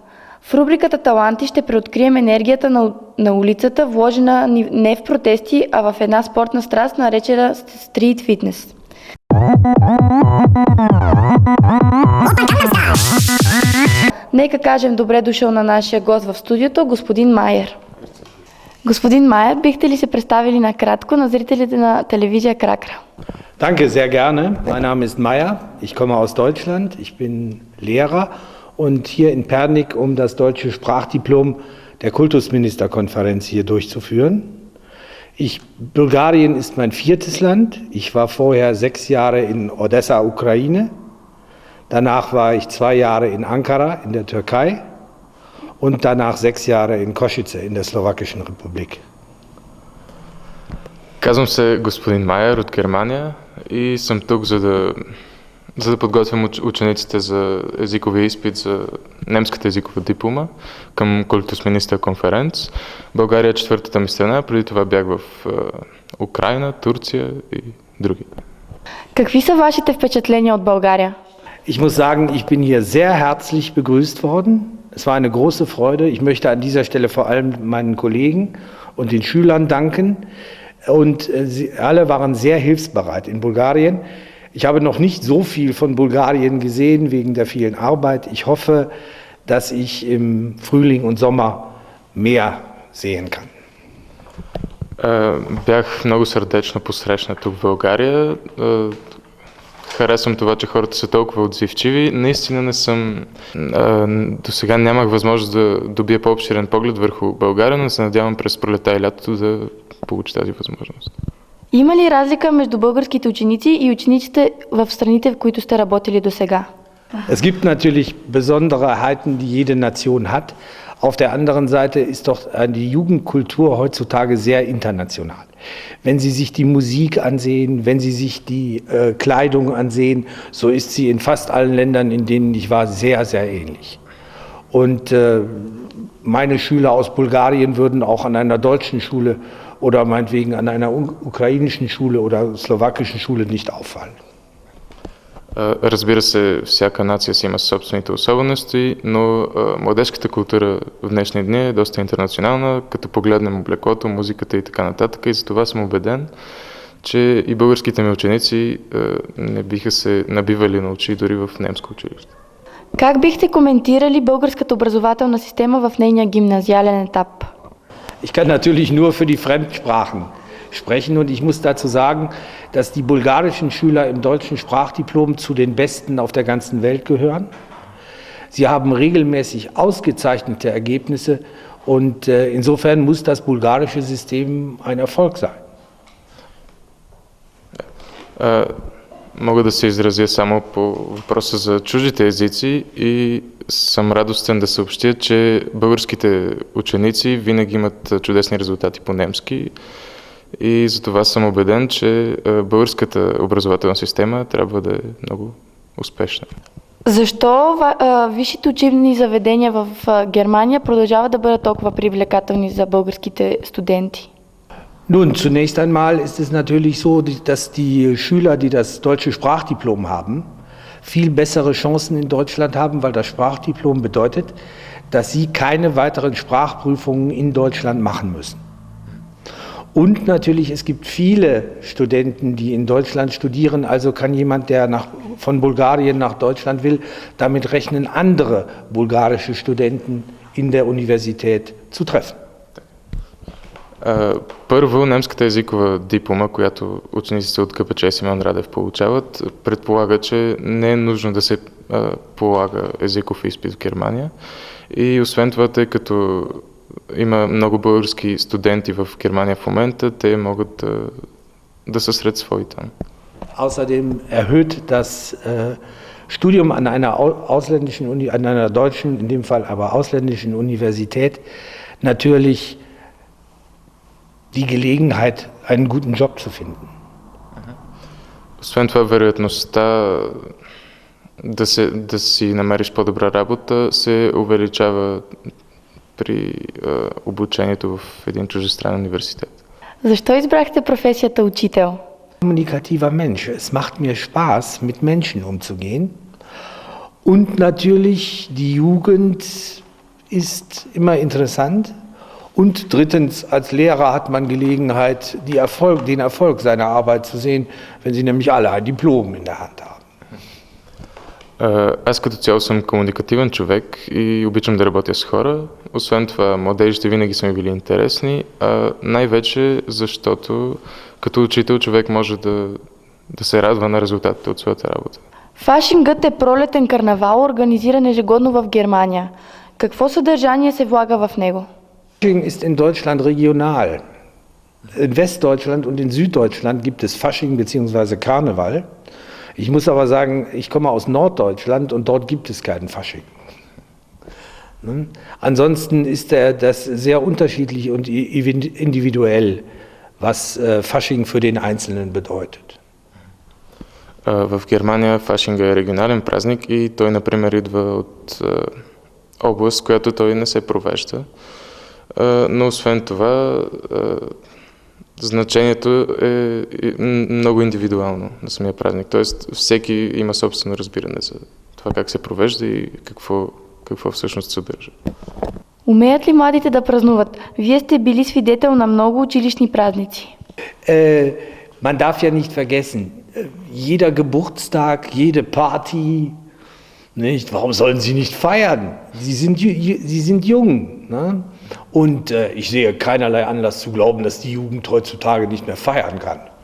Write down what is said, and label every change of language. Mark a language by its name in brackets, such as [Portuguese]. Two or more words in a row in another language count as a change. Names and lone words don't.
[Bulgarian] В рубриката Таланти ще преоткрием енергията на улицата, вложена не в протести, а в една спортна страст, наречена [English] street fitness. [Bulgarian] Нека кажем добре дошъл на нашия гост в студиото, господин Майер. Господин Майер, бихте ли се представили накратко на зрителите на телевизия Кракра? [German] Danke, sehr gerne. Mein Name ist Meyer. Ich komme aus Deutschland. Ich bin Lehrer und hier in Pernik, um das deutsche Sprachdiplom der Kultusministerkonferenz hier durchzuführen. Bulgarien ist mein 4. Land. Ich war vorher 6 Jahre in Odessa, Ukraine. Danach war ich 2 Jahre in Ankara in der Türkei und danach 6 Jahre in Košice in der Slowakischen Republik. [Bulgarian] Казвам се господин Майер от Германия и съм тук, за да подготвям учениците за езиковия изпит за немската езикова диплома към Kultusministerkonferenz. България е 4-та ми страна, преди това бях в Украйна, Турция и други. Какви са вашите впечатления от България? [German] Ich muss sagen, ich bin hier sehr herzlich begrüßt worden. Es war eine große Freude. Ich möchte an dieser Stelle vor allem meinen Kollegen und den Schülern danken. Und sie alle waren sehr hilfsbereit in Bulgarien. Ich habe noch nicht so viel von Bulgarien gesehen wegen der vielen Arbeit. Ich hoffe, dass ich im Frühling und Sommer mehr sehen kann. [Bulgarian] Бях много сърдечно посрещнат тук в България. Харесвам това, че хората са толкова отзивчиви. Наистина не съм... До сега нямах възможност да добия по-обширен поглед върху България, но се надявам през пролета и лятото да получи тази възможност. Има ли разлика между българските ученици и учениците в страните, в които сте работили до сега? [German] Es gibt natürlich Besonderheiten, die jede Nation hat. Auf der anderen Seite ist doch die Jugendkultur heutzutage sehr international. Wenn Sie sich die Musik ansehen, wenn Sie sich die Kleidung ansehen, so ist sie in fast allen Ländern, in denen ich war, sehr, sehr ähnlich. Und meine Schüler aus Bulgarien würden auch an einer deutschen Schule oder meinetwegen an einer ukrainischen Schule oder slowakischen Schule nicht auffallen. [Bulgarian] Разбира се, всяка нация си има собствените особености, но младежката култура в днешни дни е доста интернационална, като погледнем облеклото, музиката и така нататък. И за това съм убеден, че и българските ми ученици не биха се набивали на очи дори в немско училище. Как бихте коментирали българската образователна система в нейния гимназиален етап? [German] Ich kann natürlich nur für die Fremdsprachen sprechen und ich muss dazu sagen, dass die bulgarischen Schüler im deutschen Sprachdiplom zu den Besten auf der ganzen Welt gehören. Sie haben regelmäßig ausgezeichnete Ergebnisse und insofern muss das bulgarische System ein Erfolg sein. [Bulgarian] Мога да се изразя само по въпроса за чуждите езици и съм радостен да съобщя, че българските ученици винаги имат чудесни резултати по немски и затова съм убеден, че българската образователна система трябва да е много успешна. Защо висшите учебни заведения в Германия продължават да бъдат толкова привлекателни за българските студенти? [German] Nun, zunächst einmal ist es natürlich so, dass die Schüler, die das deutsche Sprachdiplom haben, viel bessere Chancen in Deutschland haben, weil das Sprachdiplom bedeutet, dass sie keine weiteren Sprachprüfungen in Deutschland machen müssen. Und natürlich, es gibt viele Studenten, die in Deutschland studieren, also kann jemand, der von Bulgarien nach Deutschland will, damit rechnen, andere bulgarische Studenten in der Universität zu treffen. [Bulgarian] Първо, немската езикова диплома, която учениците от КПЧ Симеон Радев получават, предполага, че не е нужно да се полага езиков изпит в Германия. И освен това, тъй като има много български студенти в Германия в момента, те могат да са сред свои там. [German] Außerdem erhöht das Studium an einer deutschen, in dem Fall aber ausländischen Universität natürlich die Gelegenheit, einen guten Job zu finden. [Bulgarian] Освен това, вероятността да си намериш по-добра работа се увеличава при обучението в един чуждестранен университет. Защо избрахте професията учител? [German] Kommunikativer Mensch. Es macht mir Spaß, mit Menschen umzugehen. Und natürlich, die Jugend ist immer interessant. Und drittens, als Lehrer hat man Gelegenheit, den Erfolg seiner Arbeit zu sehen, wenn sie nämlich alle ein Diplom in der Hand haben. [Bulgarian] Аз като цяло съм комуникативен човек и обичам да работя с хора. Освен това, младежите винаги са ми били интересни, най-вече защото като учител човек може да се радва на резултатите от своята работа. Фашингът е пролетен карнавал, организиран ежегодно в Германия. Какво съдържание се влага в него? [German] Fasching ist in Deutschland regional. In Westdeutschland und in Süddeutschland gibt es Fasching bzw. Karneval. Ich muss aber sagen, ich komme aus Norddeutschland und dort gibt es keinen Fasching. Ansonsten ist das sehr unterschiedlich und individuell, was Fasching für den Einzelnen bedeutet. [Bulgarian] В Германия фашинга е регионален празник и той, например, идва от област, която той не се провежда. Но освен това, значението е много индивидуално на самия празник. Тоест, всеки има собствено разбиране за това как се провежда и какво всъщност съдържа. Умеят ли младите да празнуват? Вие сте били свидетел на много училищни празници. [German] Man darf ja nicht vergessen, jeder Geburtstag, jede Party, nicht? Warum sollen sie nicht feiern? Sie sind jung. Ne? Und ich sehe keinerlei Anlass zu glauben, dass die Jugend heutzutage nicht mehr feiern kann.